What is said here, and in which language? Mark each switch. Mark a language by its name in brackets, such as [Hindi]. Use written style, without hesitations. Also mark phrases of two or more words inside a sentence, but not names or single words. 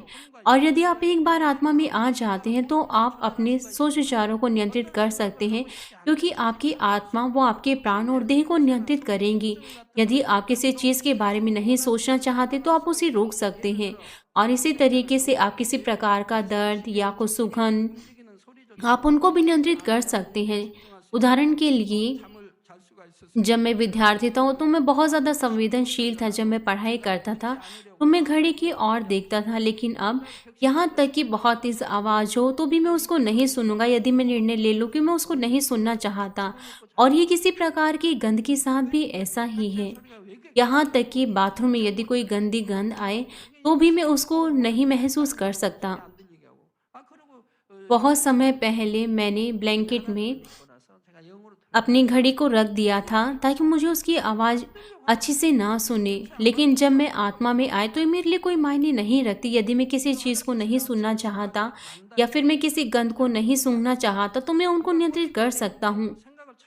[Hindi] और यदि आप एक बार आत्मा में आ जाते हैं तो आप अपने सोच विचारों को नियंत्रित कर सकते हैं, क्योंकि आपकी आत्मा वो आपके प्राण और देह को नियंत्रित करेंगी। यदि आप किसी चीज़ के बारे में नहीं सोचना चाहते तो आप उसे रोक सकते हैं। और इसी तरीके से आप किसी प्रकार का दर्द या कुछ सुगंध, [Korean] 움직이는 소리조차 [Hindi] आप उनको भी नियंत्रित कर सकते हैं। उदाहरण के लिए, [Korean] 잠을 잘 수가 있었어요. [Hindi] जब मैं विद्यार्थी था तो मैं बहुत ज़्यादा संवेदनशील था। जब मैं पढ़ाई करता था तो मैं घड़ी की ओर देखता था, लेकिन अब यहाँ तक कि बहुत तेज़ आवाज़ हो तो भी मैं उसको नहीं सुनूंगा यदि मैं निर्णय ले लूँ कि मैं उसको नहीं सुनना चाहता। और ये किसी प्रकार की गंध के साथ भी ऐसा ही है। [Korean] 소리가 왜 이렇게 [Hindi] यहाँ तक कि बाथरूम में यदि कोई गंदी गंध आए तो भी मैं उसको नहीं महसूस कर सकता। [Korean] 안 들리게 하고 그리고 [Hindi] बहुत समय पहले मैंने ब्लैंकेट में [Korean] 거라서 제가 영어로 [Hindi] अपनी घड़ी को रख दिया था ताकि मुझे उसकी आवाज़ अच्छी से ना सुने। लेकिन जब मैं आत्मा में आए तो ये मेरे लिए कोई मायने नहीं रखती। यदि मैं किसी चीज़ को नहीं सुनना चाहता या फिर मैं किसी गंध को नहीं सूंघना चाहता तो मैं उनको नियंत्रित कर सकता हूँ। [Korean] 생각을